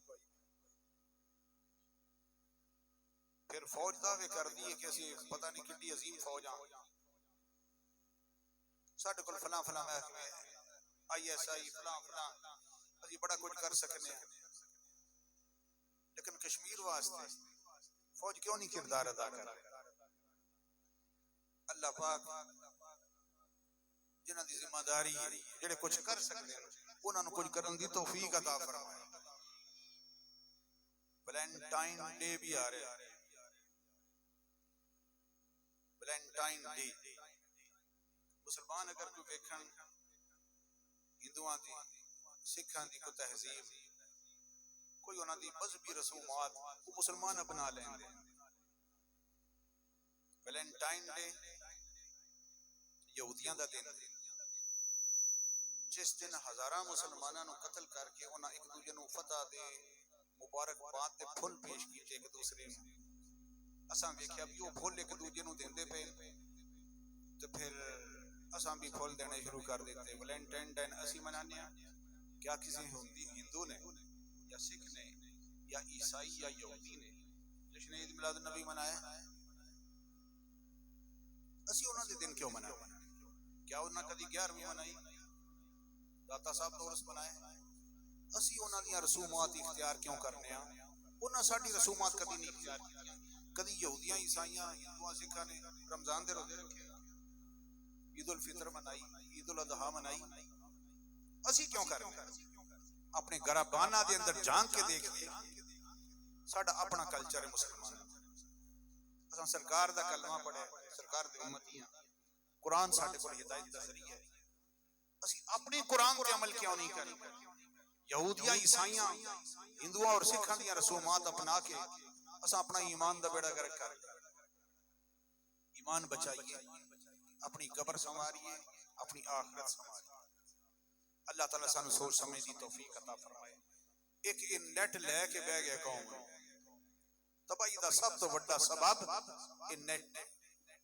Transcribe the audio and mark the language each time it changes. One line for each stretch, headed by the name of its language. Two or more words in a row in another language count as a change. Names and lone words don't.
Punjabi: پھر فوج دعوے کر دی کہ اسی پتہ نہیں کتنی عظیم فوج ہاں، ساڈے کول فلاں فلاں محکمے ISI فلاں فلاں، اسی بڑا کچھ کر سکنے ہیں. لیکن کشمیر واسطے فوج کیوں نہیں کردار ادا کر رہے؟ اللہ پاک جنہاں دی ذمہ داری جڑے کچھ کر سکتے ہیں انہاں نوں کچھ کرن دی توفیق عطا فرمائے. ویلنٹائن ڈے بھی آ رہا ہے. ویلنٹائن ڈے مسلمان اگر کوئی ویکھن ہندوؤں دی سکھاں دی کوئی تہذیب کوئی انہاں دی مذہبی رسومات وہ مسلمان اپنا لیں گے. ویلنٹائن ڈے یہودیاں دا دن جس دن ہزاراں مسلماناں نوں قتل کر کے انہاں ایک دوجے نوں فتح دے مبارکباد دے پھل پیش کیتے ایک دوسرے نوں. اساں ویکھیا بھی وہ پھل ایک دوجے نوں دیندے پے تے پھر اساں بھی پھول دینے شروع کر دیتے. ویلنٹائن ڈے اسی منانے ہیں. کیا کسی ہندو نے یا سکھ نے یا عیسائی یا یہودی نے جشن عید میلاد النبی منایا؟ اسی انہاں دے دن کیوں منایا؟ کیا انہاں کدی 11ویں منائی؟ داتا صاحب دورس منائے؟ اسی انہاں دیاں رسومات اختیار کیوں کرنے ہیں؟ انہاں ساڈی رسومات کبھی نہیں اختیار کیتیاں. کدی یہودیاں عیسائیاں ہندوؤں سکھاں نے رمضان دے روزے رکھے، عید الفطر منائی، عید الاضحیٰ منائی. اسی کیوں کریں؟ اپنے گرابانہ دے اندر جان کے دیکھئے ساڈا اپنا کلچر ہے مسلمان. اساں سرکار دا کلمہ پڑھے، سرکار دے امتی ہیں، قرآن ساڈے کول ہدایت دا ذریعہ ہے. اسی اپنی قرآن تے عمل کیوں نہیں کریں؟ یہودیاں عیسائیاں ہندوؤں اور سکھاں دیاں رسومات اپنا کے اساں اپنا ایمان دا بیڑا گرک کر ایمان بچائیے، اپنی قبر سنواریے، اپنی آخرت سنواریے. اللہ تعالیٰ سانو سوچ سمجھ دی توفیق عطا فرمائے. ایک نیٹ لے کے بہ گئے قوم، تباہی دا سب تو بڑا سبب نیٹ.